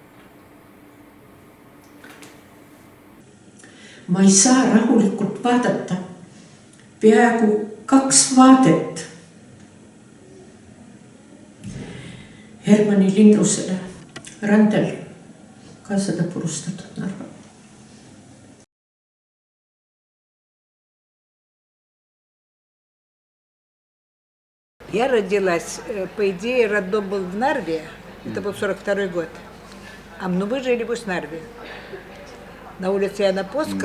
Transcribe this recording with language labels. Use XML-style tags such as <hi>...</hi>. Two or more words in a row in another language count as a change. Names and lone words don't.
<et>Ma ei saa rahulikult vaadata peaaegu 2 vaadet Hermanni linnusele randel, ka seda purustatud Narva.</et> <ru>Я родилась, по идее, роддом был в Нарве, это был 42-й год, а мы жили в Усть-Нарве, на улице Яна Поска.</ru>